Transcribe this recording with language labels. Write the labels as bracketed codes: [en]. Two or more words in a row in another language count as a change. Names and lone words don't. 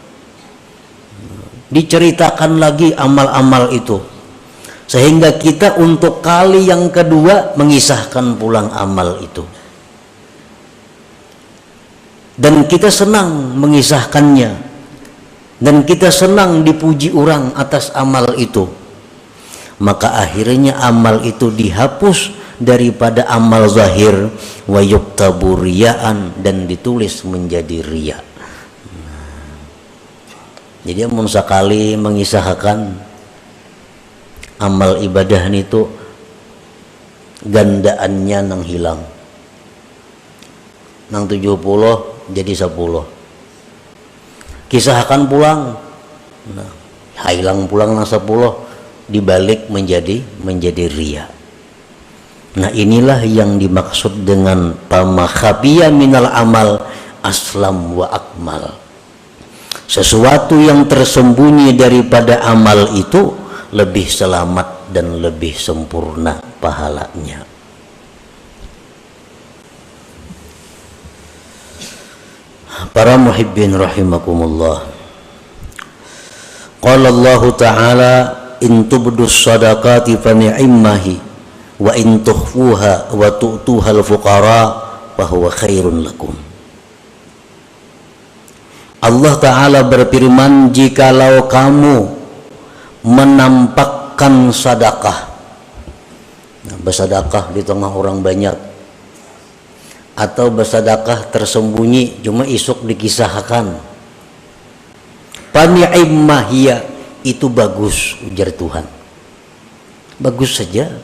[id] diceritakan lagi amal-amal itu, sehingga kita untuk kali yang kedua mengisahkan pulang amal itu, dan kita senang mengisahkannya, dan kita senang dipuji orang atas amal itu. Maka akhirnya amal itu dihapus daripada amal zahir [ar] وَيُكْتَبُ رِيَاءً, [id] dan ditulis menjadi riya. [bjn] Jadi mun sakali mengisahkan amal ibadah itu gandaannya nang hilang, nang 70 jadi 10. Kisahkan pulang, nah, hilang pulang nang 10 dibalik menjadi riya. [id] Nah, inilah yang dimaksud dengan [ar] فما خفي من العمل أسلم وأكمل. [id] Sesuatu yang tersembunyi daripada amal itu lebih selamat dan lebih sempurna pahalanya. Para muhibbin rahimakumullah. [ar] قال الله تعالى إن تبدوا الصدقات فنعما هي وإن تخفوها وتؤتوها الفقراء فهو خير لكم. [id] Allah Ta'ala berfirman, jikalau kamu menampakkan sedekah, nah, bersedekah di tengah orang banyak, atau bersedekah tersembunyi cuma isuk dikisahkan, [ar] فنعما هي, [id] itu bagus, ujar Tuhan, bagus saja.